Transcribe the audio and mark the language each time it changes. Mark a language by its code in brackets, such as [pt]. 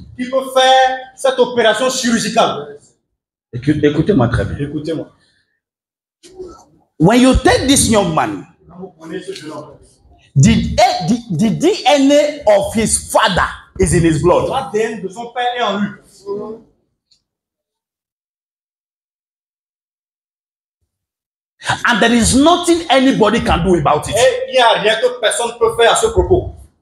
[fr] qui peut faire cette opération chirurgicale. Écoutez-moi très bien. Écoutez-moi. [en] When you take this young man, [fr] Quand vous prenez ce jeune homme, [en] the DNA of his father is in his blood. [fr] l'ADN de son père est en lui. [en] And there is nothing anybody can do about it. [fr] Et il n'y a rien que personne ne peut faire à ce propos.